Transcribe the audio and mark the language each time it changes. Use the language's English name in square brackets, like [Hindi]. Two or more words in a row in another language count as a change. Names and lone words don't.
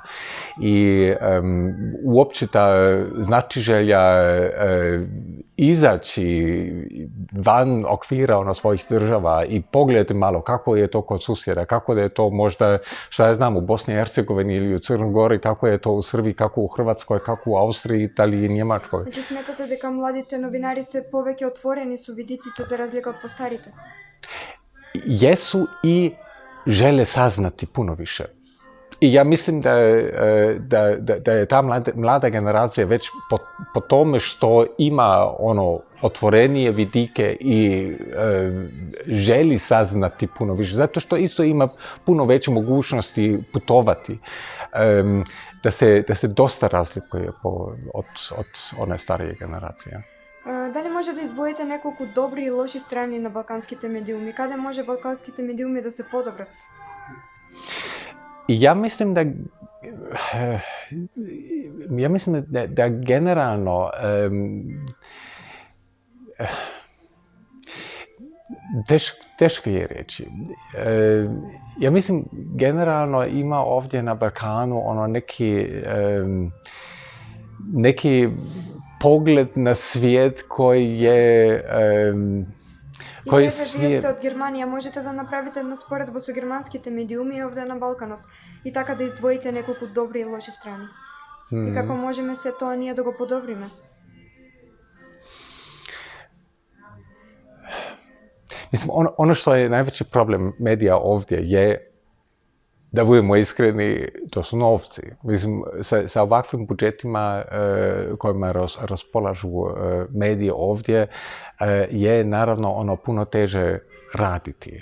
[Croatian] I uopće ta znatiželja izaći van okvira svojih država i pogledati malo kako je to kod susjeda, kako je to možda, šta ja znam, u Bosni i Hercegovini ili u Crnoj Gori, kako je to u Srbiji, kako u Hrvatskoj, kako u Austriji, Italiji i Njemačkoj. [Macedonian] Значи сметате дека младите новинари се повеќе отворени со видиците за разлика од постарите? [Croatian] Jesu i žele saznati puno više. I ja mislim da je ta mlada generacija već po tome što ima otvorenije vidike i želi saznati puno više. Zato što isto ima puno veće mogućnosti putovati. Da se dosta razlikuje od one starije generacije. [Macedonian] Дали може да издвоите неколку добри и лоши страни на балканските медиуми? Каде може балканските медиуми да се подобрат? [Croatian] Ja mislim da generalno teško je reći. Ja mislim generalno ima ovdje na Balkanu neki pogled na svijet koji je [Macedonian] И вие сте од Германија, можете да направите една споредба со германските медиуми овде на Балканот и така да издвоите неколку добри и лоши страни. И како можеме се тоа ние да го подобриме? [Croatian] Mislim, ono što je najveći problem medija ovdje je da budemo iskreni, to su novci. Mislim, sa ovakvim budžetima kojima raspolažu medije ovdje je naravno puno teže raditi.